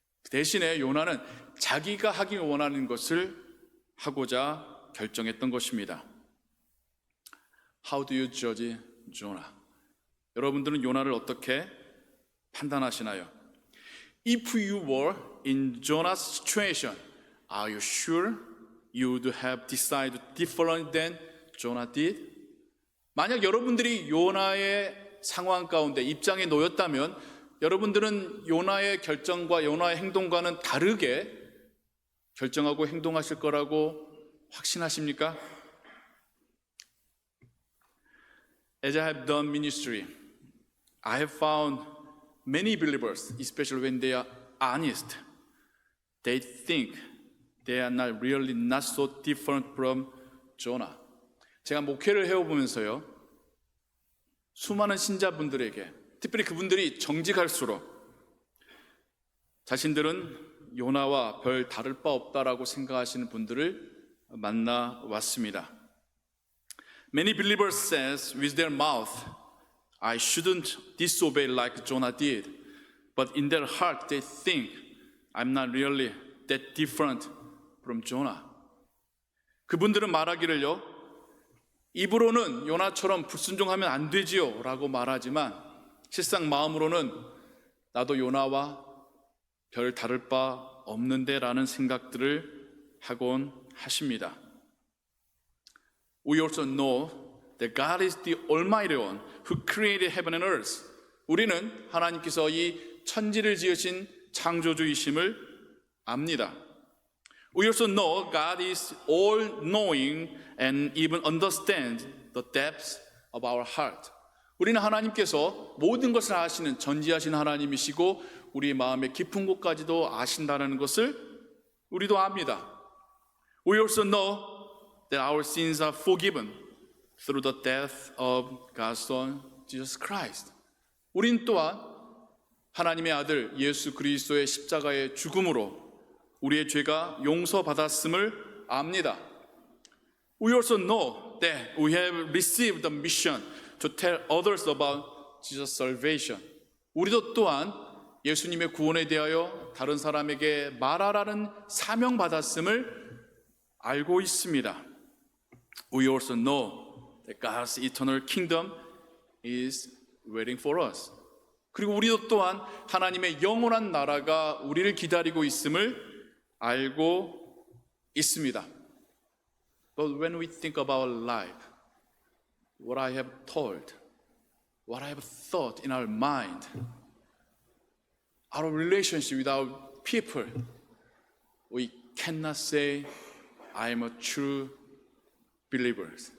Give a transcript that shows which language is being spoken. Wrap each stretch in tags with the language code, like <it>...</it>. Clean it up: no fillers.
<ko>대신에 요나는 자기가 하기 원하는 것을 하고자 결정했던 것입니다.</ko> <en>How do you judge Jonah?</en> <ko>여러분들은 요나를 어떻게 판단하시나요?</ko> <en>If you were in Jonah's situation, are you sure you would have decided different than Jonah did?</en> <ko>만약 여러분들이 요나의 상황 가운데 입장에 놓였다면 여러분들은 요나의 결정과 요나의 행동과는 다르게 결정하고 행동하실 거라고 확신하십니까?</ko> <en>As I have done ministry, I have found many believers, especially when they are honest, they think they are not really not so different from Jonah.</en> <ko>제가 목회를 해오면서요, 수많은 신자분들에게, 특별히 그분들이 정직할수록 자신들은 요나와 별 다를 바 없다라고 생각하시는 분들을 만나 왔습니다.</ko> <en>Many believers says with their mouth, I shouldn't disobey like Jonah did. But in their heart they think I'm not really that different from Jonah.</en> <ko>그분들은 말하기를요, 입으로는 요나처럼 불순종하면 안 되지요 라고 말하지만 실상 마음으로는 나도 요나와 별 다를 바 없는데 라는 생각들을 하곤 하십니다.</ko> <en>We also know that God is the Almighty One who created heaven and earth.</en> <ko>우리는 하나님께서 이 천지를 지으신 창조주이심을 압니다.</ko> <en>We also know God is all-knowing and even understands the depths of our heart.</en> <ko>우리는 하나님께서 모든 것을 아시는 전지하신 하나님이시고 우리 마음의 깊은 곳까지도 아신다는 것을 우리도 압니다.</ko> <en>We also know that our sins are forgiven through the death of God's Son, Jesus Christ.</en> <ko>우린 또한 하나님의 아들 예수 그리스도의 십자가의 죽음으로 우리의 죄가 용서받았음을 압니다.</ko> <en>We also know that we have received the mission to tell others about Jesus' salvation.</en> <ko>우리도 또한 예수님의 구원에 대하여 다른 사람에게 말하라는 사명받았음을 알고 있습니다.</ko> <en>We also know that God's eternal kingdom is waiting for us.</en> <ko>그리고 우리도 또한 하나님의 영원한 나라가 우리를 기다리고 있음을 알고 있습니다.</ko> <en>But when we think about life, what I have told, what I have thought in our mind, our relationship with our people, we cannot say I am a true believer.</en>